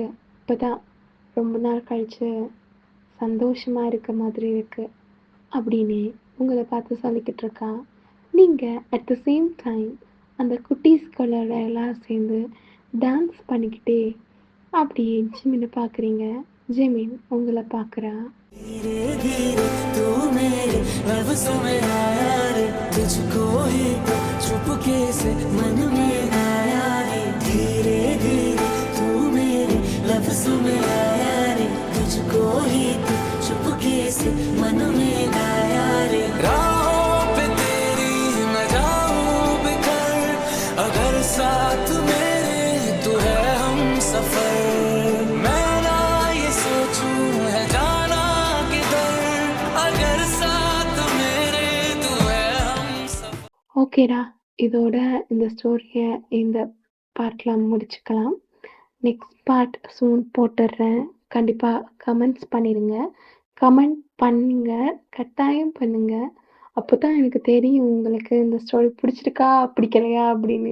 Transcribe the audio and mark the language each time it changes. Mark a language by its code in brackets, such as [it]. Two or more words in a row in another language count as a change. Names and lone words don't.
[ta] இப்போ தான் ரொம்ப நாள் கழிச்சு சந்தோஷமா இருக்க மாதிரி இருக்கு அப்படின்னு உங்கள பார்த்து சொல்லிக்கிட்டு இருக்கா. நீங்கள் [en] at the same time [ta] அந்த குட்டீஸ்களோட எல்லாம் சேர்ந்து டான்ஸ் பண்ணிக்கிட்டே அப்படியே ஜிமினை பார்க்குறீங்க. ஜிமின் உங்களை பார்க்குறா. [hi] धीरे धीरे तू मेरे लफ्जों में आया रे, तुझको ही तो चुपके से मन में आया रे। धीरे धीरे तू मेरे लफ्जों में आया रे, तुझको ही तो चुपके से मन में आया रे। राहों पे तेरी मैं जाऊं बिखर, अगर साथ मेरे तू है हम सफर। मैं ना ये सोचूं है जाना किधर, अगर साथ मेरे तू है हम सफर। [ta] ஓகேடா, இதோட இந்த ஸ்டோரியை இந்த பார்ட்லாம் முடிச்சுக்கலாம். [en] next part [ta] சூன் போட்டுடுறேன். கண்டிப்பாக கமெண்ட்ஸ் பண்ணிடுங்க. கமெண்ட் பண்ணுங்க, கட்டாயம் பண்ணுங்க. அப்போ தான் எனக்கு தெரியும் உங்களுக்கு இந்த ஸ்டோரி பிடிச்சிருக்கா பிடிக்கலையா அப்படின்னு.